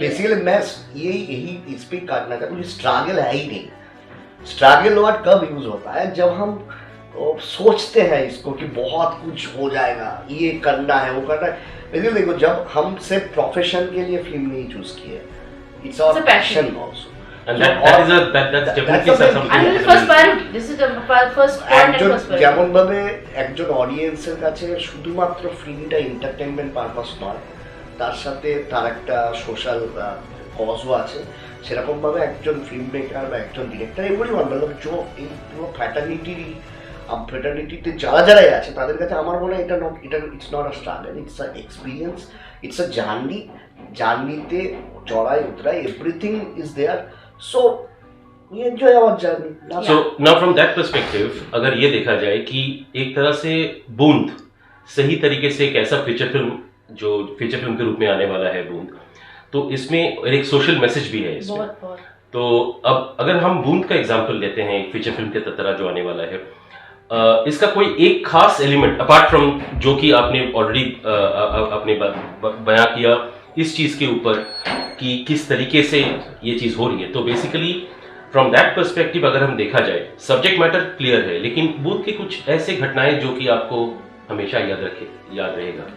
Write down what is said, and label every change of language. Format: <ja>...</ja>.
<hi>Basically मैं यही इस पे काटना चाहता हूँ, स्ट्रगल है ही नहीं। स्ट्रगल वर्ड कब यूज होता है? जब हम सोचते हैं इसको कि बहुत कुछ हो जाएगा, ये करना है, वो करना है। लेकिन देखो, जब हम सिर्फ प्रोफेशन के लिए फिल्म नहीं चूज किए,</hi> <en>It's our passion also, And that's definitely something. And the first priority. This is the first point and first priority.</en> <bn>যেমন ভাবে একজন অডিয়েন্সের কাছে শুধুমাত্র ফিল্মটা এন্টারটেইনমেন্ট পারপাস নয়, তার সাথে তার একটা সোশ্যাল কজও আছে, সেরকম ভাবে একজন ফিল্ম মেকার বা একজন ডিরেক্টর, এভরিওয়ান,</bn> <hi>मतलब जो</hi> <bn>এই পুরো ফ্র্যাটার্নিটিতে যারাই আছে তাদের কাছে আমার মনে হয় এটা</bn> <en>it's not a struggle, it's a experience, it's a</en> <bn>জার্নিতে চড়াই উতরাই everything is there,</bn> <en>so we enjoy our journey. So now from that perspective,</en> <hi>अगर ये देखा जाए कि एक तरह से बूंद सही तरीके से एक ऐसा फीचर फिल्म जो फीचर फिल्म के रूप में आने वाला है बूंद, तो इसमें एक सोशल मैसेज भी है इसमें। बहुत। तो अब अगर हम बूंद का एग्जांपल लेते हैं, एक फीचर फिल्म के तरह जो आने वाला है, इसका कोई एक खास एलिमेंट अपार्ट फ्रॉम जो कि आपने ऑलरेडी अपने बयां किया इस चीज के ऊपर कि किस तरीके से ये चीज हो रही है, तो</hi> <en>basically from that perspective</en> <hi>अगर हम देखा जाए, सब्जेक्ट मैटर क्लियर है, लेकिन बूथ के कुछ ऐसे घटनाएं जो कि आपको हमेशा याद रहेगा।</hi>